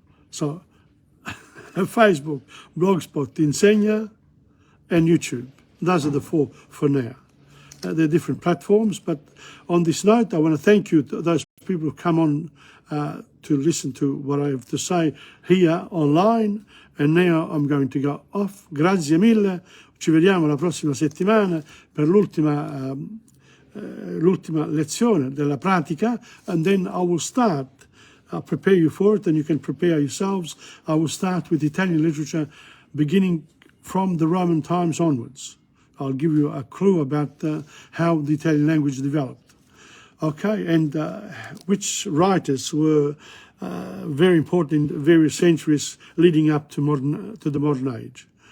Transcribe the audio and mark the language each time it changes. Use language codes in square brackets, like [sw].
[en] So, Facebook, Blogspot, Insegna, and YouTube. Those are the 4 for now. They're different platforms, but on this note, I want to thank you to those people who come on to listen to what I have to say here online. And now I'm going to go off. [it] Grazie mille. Ci vediamo la prossima settimana per l'ultima lezione della pratica, [en] and then I will start. I'll prepare you for it, and you can prepare yourselves. I will start with Italian literature beginning from the Roman times onwards. I'll give you a clue about how the Italian language developed. Okay, and which writers were very important in various centuries leading up to the modern age.